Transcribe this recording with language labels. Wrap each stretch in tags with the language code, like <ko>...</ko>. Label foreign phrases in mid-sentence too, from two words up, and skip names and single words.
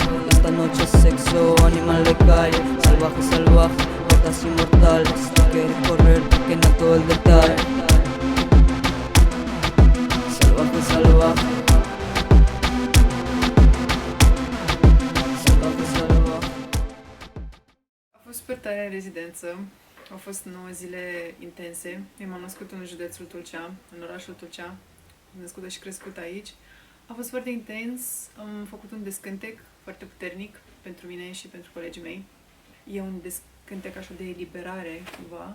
<es>Esta noche sexo, animal de calle. Salvaje, salvaje, patas inmortales. Tú quieres correr, pequeña todo el detalle. Salvaje, salvaje. Salvaje, salvaje.</es> <ro>A fost super tare în rezidență. Au fost 9 zile intense. Eu m-am născut în județul Tulcea, în orașul Tulcea. Am născută și crescut aici. A fost foarte intens. Am făcut un descântec foarte puternic pentru mine și pentru colegii mei. E un descântec așa de eliberare, cumva.</ro>